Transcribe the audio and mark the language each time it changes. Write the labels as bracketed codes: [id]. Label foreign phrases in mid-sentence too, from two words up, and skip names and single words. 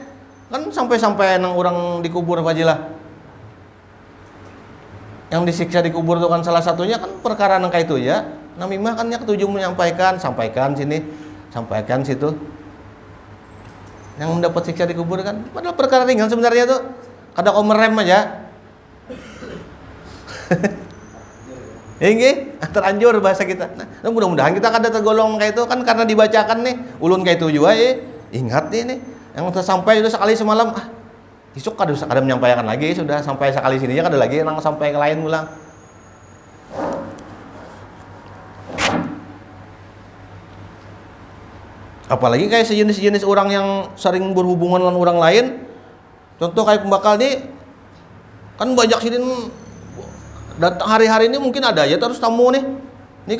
[bjn] Kan sampai-sampai nang orang dikubur wajilah. Yang disiksa dikubur itu kan salah satunya kan perkara nang kayak itu ya. [id] Namimah kan yang ketujuh menyampaikan, sampaikan sini, sampaikan situ. Yang mendapat siksa dikubur kan padahal perkara ringan sebenarnya tuh. [bjn] Kada kau merem aja. Ini teranjur bahasa kita. Nah, mudah-mudahan kita kada tergolong kayak itu kan karena dibacakan nih ulun kayak itu juga ingat nih yang sampai sudah sekali semalam besok kada menyampaikan lagi, sudah sampai sekali sini kada lagi nang sampai ke lain ulang. [id] Apalagi kayak sejenis-jenis orang yang sering berhubungan dengan orang lain. Contoh kayak pembakal nih kan banyak sini datang hari-hari ini mungkin ada aja terus tamu nih.